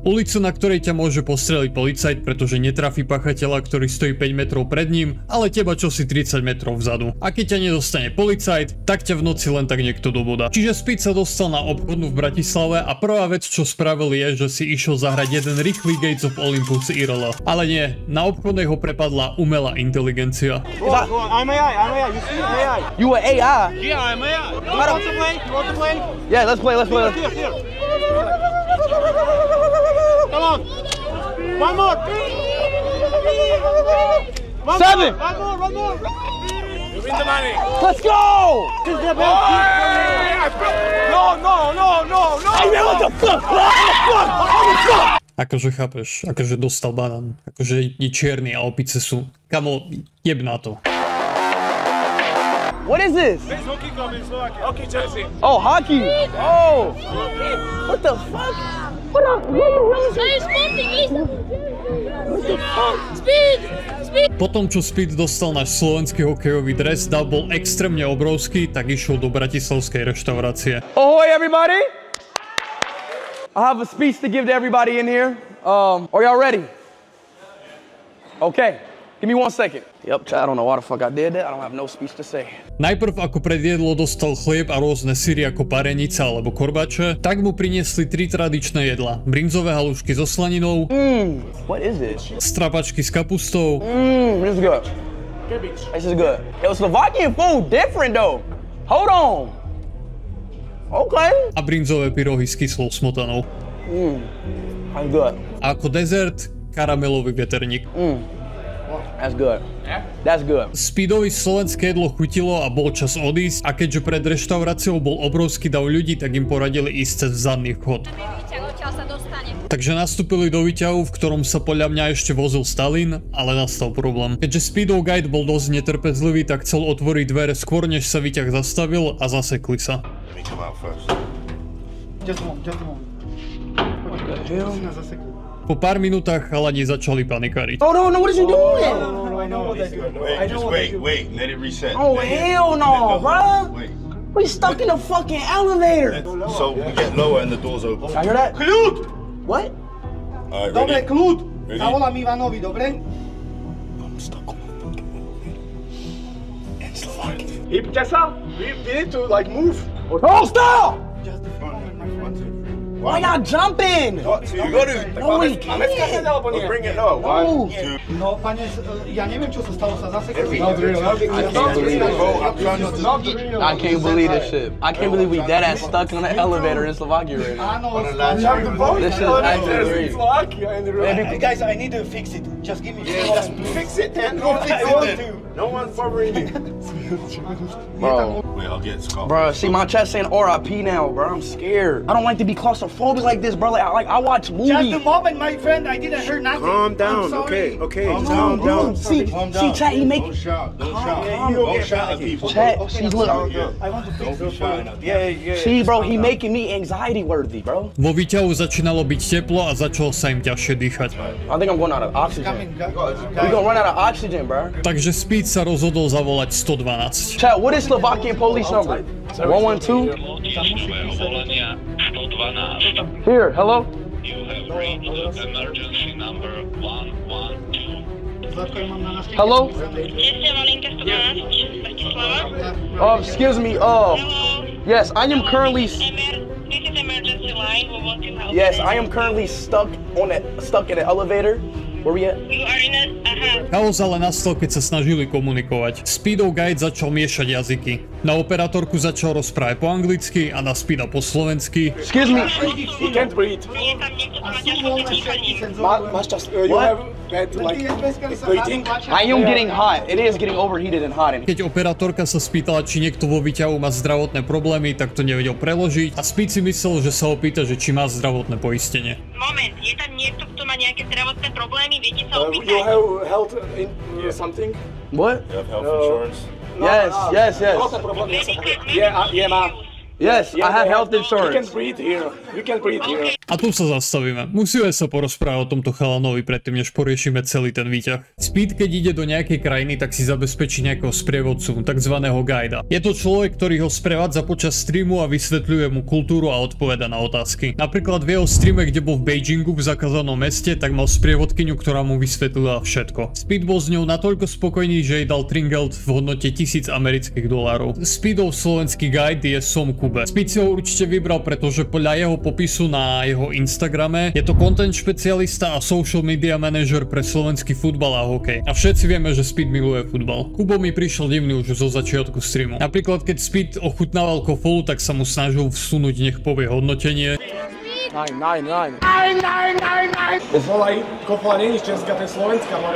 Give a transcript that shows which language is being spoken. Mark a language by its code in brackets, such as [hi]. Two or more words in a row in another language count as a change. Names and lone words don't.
[sk] Ulicu, na ktorej ťa môže postreliť policajt, pretože netrafí pachateľa, ktorý stojí 5 metrov pred ním, ale teba čosi 30 metrov vzadu. A keď ťa nedostane policajt, tak ťa v noci len tak niekto dobodá. Čiže Speed sa dostal na obchodnú v Bratislave a prvá vec, čo spravil, je, že si išiel zahrať jeden rýchly Gates of Olympus IRL. Ale nie, na obchodnej ho prepadla umelá inteligencia. [en] I'm AI. You see AI. You an AI? Yeah, I'm AI. You want to play? Yeah, let's play. Here. Come on. One more. 7. One more. You win the money. Let's go! No. Hey man, what the fuck? [sk] Akože chápeš, akože dostal banán, akože je čierny a opice sú. Kamo, jeb na to. [en] What is this? This hockey club in Slovakia. Hockey Chelsea. Oh, hockey. Oh. What the fuck? What up? What the fuck? Speed! [sk] Potom, čo Speed dostal náš slovenský hokejový dres, dav bol extrémne obrovský, tak išiel do bratislavskej reštaurácie. [en] Ahoy, everybody! I have a speech to give to everybody in here. Are y'all ready? Okay. Give me 1 second. Yep, I don't know why the fuck I did that. I don't have no speech to say. [sk] Najprv ako predjedlo dostal chlieb a rôzne syry ako parenica alebo korbače, tak mu priniesli 3 tradičné jedlá. Brinzové halušky so slaninou, [en] What is this? [sk] strapačky s kapustou, [en] This is good. This is good. Yo, Slovakian food different though. Hold on. Okay. [sk] a brinzové pyrohy s kyslou smotanou. [en] That's good. [sk] A ako dezert, karamelový veterník. [en] That's good. That's good. [sk] Speedovi slovenské jedlo chutilo a bol čas odísť, a keďže pred reštauráciou bol obrovský dav ľudí, tak im poradili ísť cez zadný vchod. Takže nastúpili do výťahu, v ktorom sa podľa mňa ešte vozil Stalin, ale nastal problém. Keďže Speedov guide bol dosť netrpezlivý, tak chcel otvoriť dvere skôr, než sa výťah zastavil, a zasekli sa. Po pár minútach chalani začali panikáriť. [en] Oh no, what is you doing? No, I know what they're doing. Wait, let it reset. Oh hell no, bro. Wait. We stuck in a fucking elevator. So we get lower and the doors open. I hear that? [sk] Kľud! [en] What? Alright, [sk] Dobre, [en] ready? [sk] kľud! [en] Ready? [sk] Zavolám Ivanovi, dobre? [en] I'm stuck on the fucking in Slovakia. [sk] Hýbte sa! [en] We need to like move. Oh, stop! Just the front, my front. Why y'all jumping? Got to. You got to. No, we [sk] Máme skakať [en] can't. [sk] alebo nie? [en] Bring it low. No. 1, 2. [sk] No, pane, ja neviem, čo sa stalo, sa zasekli. [en] I can't believe this shit. I can't believe we dead ass stuck in an elevator in Slovakia right now. [sk] Áno, [en] This shit is actually great. Guys, I need to fix it. Just give me Fix it then. Go fix it then. No one's bothering you. Bro. Wait, I'll get Scott. Bro, see my chest saying RIP now, bro. I'm scared. I don't like to be claustrophobic like this, bro. Like I watch movies. Just a moment, my friend. I didn't hear nothing. Calm down, sorry. okay? Just calm down. See, chat, he make. Don't shout. Don't shout at people. Chat, she's look. I want to fix Don't be shouting at people. Yeah. See, bro, he making me anxiety worthy, bro. [sk] Vo výťahu začínalo byť teplo a začalo sa im ťažšie dýchať. [en] I think I'm going out of oxygen. We gonna run out of oxygen, bro. [sk] Takže Speed sa rozhodol zavolať 112. [en] Chat, what is Slovakian police number? 112? Here, hello? You have reached emergency number 112. Hello? Excuse me, yes, I am currently... This is emergency line. We want to help. Yes, I am currently stuck in an elevator. Where we at? You are in a... [sk] Chaos ale nastal, keď sa snažili komunikovať. Speedov guide začal miešať jazyky. Na operátorku začal rozprávať po anglicky a na Speeda po slovensky. [en] Excuse me. He can't breathe. [sk] Je tam niekto, kto má ťažko dýchanie. [en] You have bad, like, breathing. I am getting hot. It is getting overheated and hot in here. [sk] Keď operátorka sa spýtala, či niekto vo výťahu má zdravotné problémy, tak to nevedel preložiť a Speed si myslel, že sa ho pýta, že či má zdravotné poistenie. Moment, je tam niekto, kto má nejaké zdravotné problémy? Viete sa [en] You [sk] opýtať? [en] have health in something? What? You have health insurance? Yes. Yeah, ma. Yes, I have health You can insurance. breathe here. You can breathe here. [sk] A tu sa zastavíme. Musíme sa porozprávať o tomto chalanovi predtým, než poriešime celý ten výťah. Speed, keď ide do nejakej krajiny, tak si zabezpečí nejakého sprievodcu, takzvaného guida. Je to človek, ktorý ho sprevádza počas streamu a vysvetľuje mu kultúru a odpoveda na otázky. Napríklad v jeho streame, kde bol v Beijingu v zakázanom meste, tak mal sprievodkyňu, ktorá mu vysvetlila všetko. Speed bol s ňou natoľko spokojný, že jej dal tringelt v hodnote $1000 amerických dolárov. Speedov slovenský guide je Som Kube. Speed si ho určite vybral, pretože podľa jeho popisu na jeho Instagrame je to content špecialista a [en] social media manager [sk] pre slovenský futbal a hokej. A všetci vieme, že Speed miluje futbal. Kubo mi prišiel divný už zo začiatku streamu. Napríklad keď Speed ochutnával kofolu, tak sa mu snažil vsunúť, nech povie hodnotenie. 9. Kofola není česká, to je slovenská, more.